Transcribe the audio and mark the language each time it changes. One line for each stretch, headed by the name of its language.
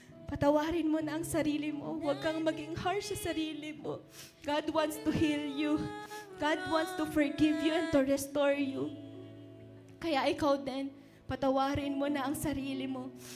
Filipino: Patawarin mo na ang sarili mo. Huwag kang maging harsh sa sarili mo.
English: God wants to heal you. God wants to forgive you and to restore you.
Filipino: Kaya ikaw din, patawarin mo na ang sarili mo.